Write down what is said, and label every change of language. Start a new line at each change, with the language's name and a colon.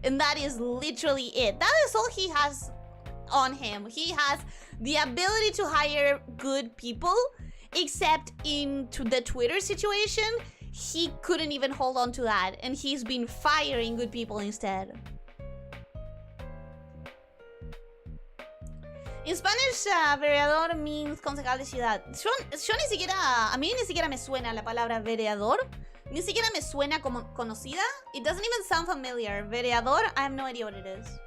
English: And that is literally it. That is all he has on him. He has the ability to hire good people, except into the Twitter situation, he couldn't even hold on to that, and he's been firing good people instead. In Spanish, vereador means
Spanish: concejal de ciudad. Yo ni siquiera, a mí ni siquiera me suena la palabra vereador. Ni siquiera me suena como conocida.
English: It doesn't even sound familiar. Vereador, I have no idea what it is.